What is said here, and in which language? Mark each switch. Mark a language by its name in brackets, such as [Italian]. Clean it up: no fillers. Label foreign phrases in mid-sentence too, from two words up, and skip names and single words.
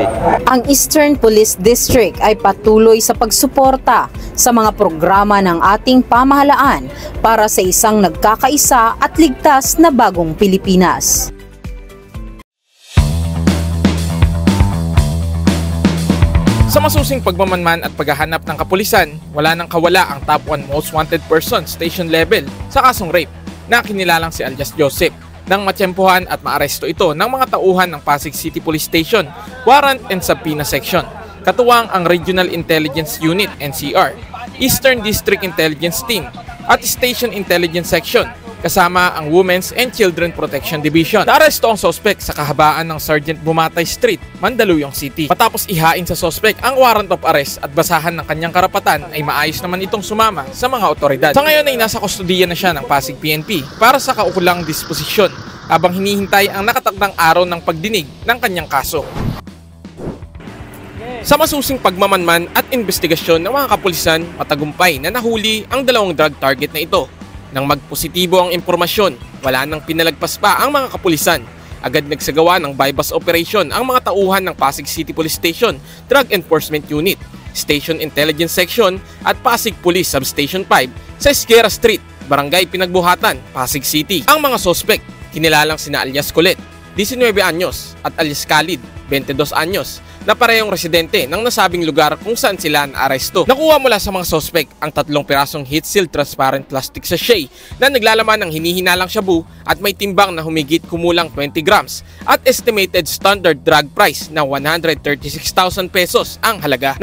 [Filipino] Ang Eastern Police District ay patuloy sa pagsuporta sa mga programa ng ating pamahalaan para sa isang nagkakaisa at ligtas na bagong Pilipinas. Sa masusing pagmamanman at paghahanap ng kapulisan, wala nang kawala ang top 1 [English] most wanted person station level [Filipino] sa kasong rape na kinilalang si alias Joseph nang matsyempohan at maaresto ito ng mga tauhan ng Pasig City Police Station, Warrant and Subpoena Section, katuwang ang Regional Intelligence Unit NCR, Eastern District Intelligence Team at Station Intelligence Section, kasama ang Women's and Children Protection Division. Naaresto ang sospek sa kahabaan ng Sergeant Bumatay Street, Mandaluyong City. Matapos ihain sa sospek ang [English] warrant of arrest [Filipino] at basahan ng kanyang karapatan, ay maayos naman itong sumama sa mga otoridad. Sa ngayon ay nasa kustodiya na siya ng Pasig PNP para sa kaukulang disposisyon habang hinihintay ang nakatakdang araw ng pagdinig ng kanyang kaso. Sa masusing pagmamanman at investigasyon ng mga kapulisan, matagumpay na nahuli ang 2 drug target na ito. Nang magpositibo ang impormasyon, wala nang pinalagpas pa ang mga kapulisan. Agad nagsagawa ng [English] bypass operation [Filipino] ang mga tauhan ng Pasig City Police Station, Drug Enforcement Unit, Station Intelligence Section at Pasig Police Substation 5 sa Esguera Street, Barangay Pinagbuhatan, Pasig City. Ang mga sospek, kinilalang sina alias Colette, 19 anyos, at alias Khalid, 22 anyos, na parehong residente ng nasabing lugar kung saan sila naaresto. Nakuha mula sa mga sospek ang 3 pirasong [English] heat-sealed transparent plastic sachet [Filipino] na naglalaman ng hinihinalang shabu at may timbang na humigit kumulang 20 grams at [English] estimated standard drug price [Filipino] na 136,000 pesos ang halaga.